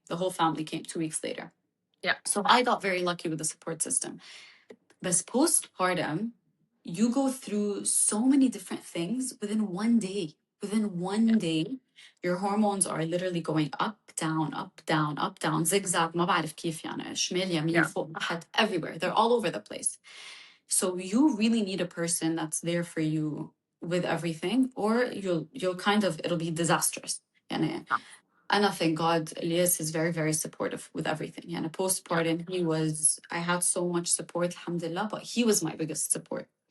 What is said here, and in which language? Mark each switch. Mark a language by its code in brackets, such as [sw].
[en] The whole family came 2 weeks later. yeah, So I got very lucky with the support system. But postpartum, you go through so many different things within one day. Within one day, your hormones are literally going up, down, up, down, up, down, zigzag. [ar] ما بعرف كيف يعني شمال يمين [en] yeah, [ar] فوق تحت everywhere. [en] They're all over the place. So you really need a person that's there for you with everything, or you'll kind of it'll be disastrous. يعني and I thank God, Elias is very, very supportive with everything. And yeah, postpartum, I had so much support, alhamdulillah, but he was my biggest support.